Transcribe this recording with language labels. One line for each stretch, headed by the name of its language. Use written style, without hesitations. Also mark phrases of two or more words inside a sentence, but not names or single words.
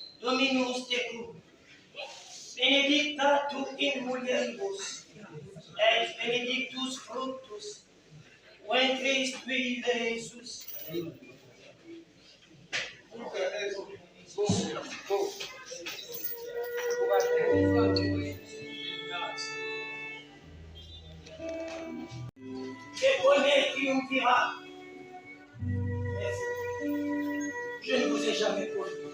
Latin: Dominus tecum, benedicta tu in mulieribus, et benedictus fructus ventris tui, Jesus.
French: Je connais qui me dira, mais je ne vous ai jamais connu.